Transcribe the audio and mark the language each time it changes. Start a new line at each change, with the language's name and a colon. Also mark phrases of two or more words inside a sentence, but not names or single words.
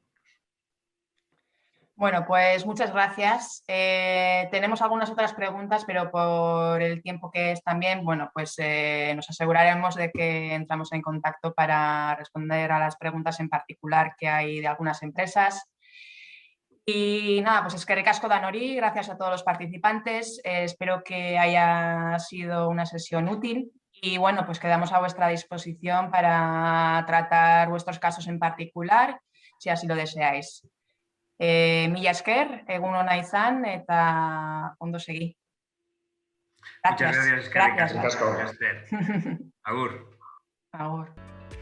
Spanish: Bueno, pues muchas gracias. Tenemos algunas otras preguntas, pero por el tiempo que es también, bueno, pues nos aseguraremos de que entramos en contacto para responder a las preguntas en particular que hay de algunas empresas. Y nada, pues
Basque: eskerrik asko Danori,
Spanish: gracias a todos los participantes. Espero que haya sido una sesión útil y bueno, pues quedamos a vuestra disposición para tratar vuestros casos en particular, si así lo deseáis.
Basque: Mila esker, egun ona izan eta ondo segi.
Spanish: Muchas gracias, Gracias. Gracias.
Basque: Agur. Agur.